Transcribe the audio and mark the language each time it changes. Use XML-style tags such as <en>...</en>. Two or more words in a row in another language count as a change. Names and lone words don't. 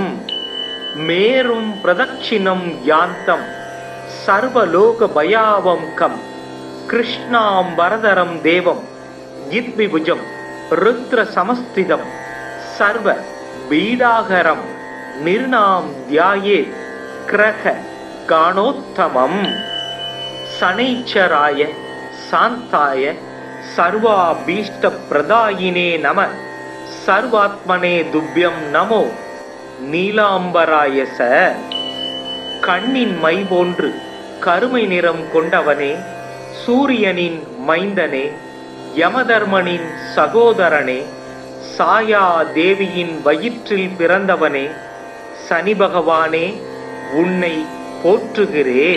<sa>मेरुं प्रदक्षिणं यान्तं सर्वलोकभयावङ्कं कृष्णां वरदरं देवं यद्विभुजं रुद्रसमस्थितं सर्वपीडाहरं निर्नां ध्यायेत् ग्रह गाणोत्तमम्। शनैश्चराय शान्ताय सर्वाभीष्टप्रदायिने नमः। सर्वात्मने तुभ्यं नमो नीलाम्बराय च.</sa> <ta>கண்ணின் மை போன்று கருமை நிறம் கொண்டவனே, சூரியனின் மைந்தனே, யமதர்மனின் சகோதரனே, சாயா தேவியின் வயிற்றில் பிறந்தவனே, சனி பகவானே உன்னை போற்றுகிறேன்.</ta>